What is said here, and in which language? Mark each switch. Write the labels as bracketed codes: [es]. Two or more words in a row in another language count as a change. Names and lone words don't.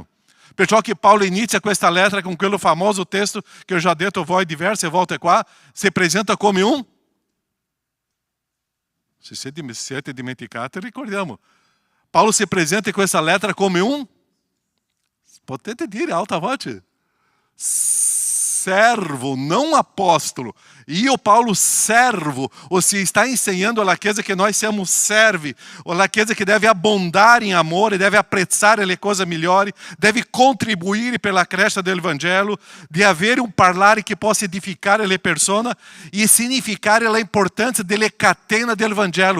[it] Perciò che Paolo inizia questa lettera con quello famoso testo che ho già detto a voi diverse volte qua, si presenta come un... Se siete dimenticati, ricordiamo. Paulo si presenta in questa lettera come un, potete dire alta voce, [pt] servo, não apóstolo. [it] Io, Paulo, servo, [pt] ou se está ensinando [it] alla Chiesa che noi siamo servi, ou la Chiesa che deve abbondare in amore, deve apprezzare le cose migliori, deve contribuire per la crescita del Vangelo, di avere un parlare che possa edificare le persone e significare la importanza delle catene del Vangelo.